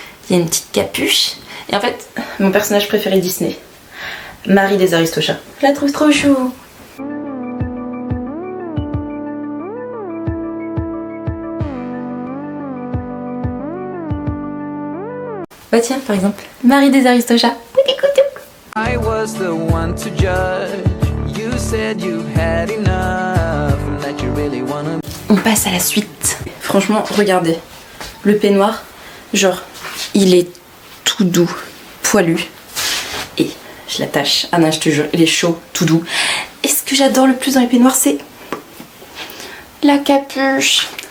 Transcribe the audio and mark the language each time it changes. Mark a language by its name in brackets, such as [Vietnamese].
[French] Il y a une petite capuche. Et en fait mon personnage préféré Disney, Marie des Aristochats. Je la trouve trop chou. Bah tiens, par exemple, Marie des Aristochats. [English] I was the one to judge. You said you had enough and that you really wanna. [French] On passe à la suite. Franchement, regardez. Le peignoir, genre, il est tout doux, poilu. Et je l'attache. Ah non, je te jure, il est chaud, tout doux. Et ce que j'adore le plus dans les peignoirs, c'est la capuche.